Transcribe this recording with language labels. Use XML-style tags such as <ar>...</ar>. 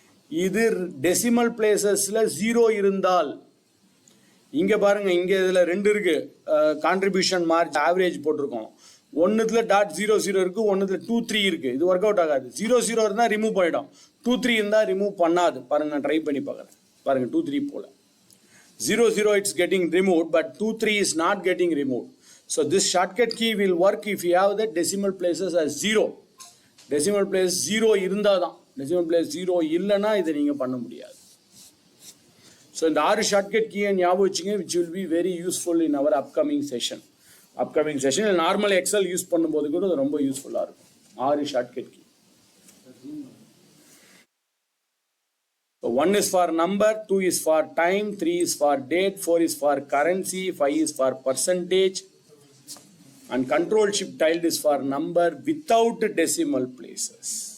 <ta>இது டெசிமல் பிளேசஸ்ல 0 இருந்தால், இங்க பாருங்க, இங்க இதுல 2 இருக்கு, கான்ட்ரிபியூஷன் மார்ஜ் ஆவரேஜ் போட்டிருக்கோம். 1த்துல .00 இருக்கு, 1த்துல 23 இருக்கு. இது ஒர்க் அவுட் ஆகாது. 00 இருந்தால் ரிமூவ் பண்ணிடும், 23 இருந்தால் ரிமூவ் பண்ணாது. பாருங்க, நான் ட்ரை பண்ணி பார்க்குறேன். பாருங்க, 23 போல</ta> <en>00 it's getting removed, but 23 is not getting removed. So this shortcut key will work if you have the decimal places as 0.</en> <ta>Decimal place 0 இருந்தால் தான். decimal place 0 இல்லைன்னா இதை நீங்கள் பண்ண முடியாது.</ta> <en>so</en> <ta>இந்த 6 ஷார்ட்கட் கீயை ஞாபகம் வச்சுங்க,</ta> <en>which will be very useful in our upcoming session.</en> <ta>Normal XL use பண்ணும்போது கூட ரொம்ப யூஸ்ஃபுல்லாக இருக்கும்.</ta> <en>6 shortcut key. 1 is for number, 2 is for time, 3 is for date, 4 is for currency, 5 is for percentage, and control shift tilde is for number without decimal places.</en>